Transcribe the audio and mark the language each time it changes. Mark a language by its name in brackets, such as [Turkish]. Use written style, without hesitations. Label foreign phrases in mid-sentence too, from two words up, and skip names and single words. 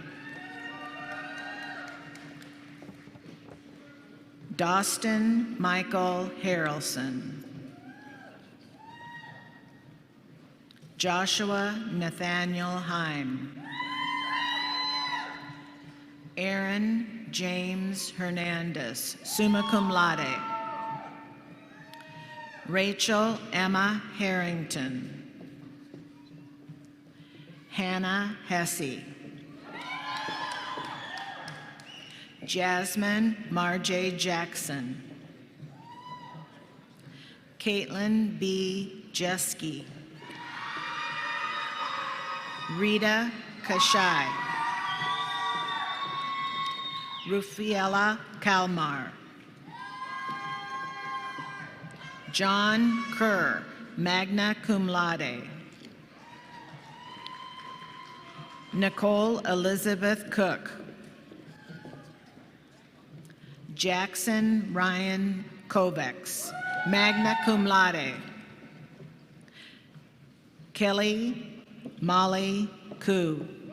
[English] Dostin Michael Harrelson. Joshua Nathaniel Heim. Aaron James Hernandez, [Latin] summa cum laude. [English] Rachel Emma Harrington. Hannah Hesse. Jasmine Marjay Jackson. Caitlin B. Jeske. Rita Kashai. Rufiela Kalmar. John Kerr, [Latin] magna cum laude. [English] Nicole Elizabeth Cook. Jackson Ryan Kovacs, [Latin] magna cum laude. [English] Kelly Molly Koo.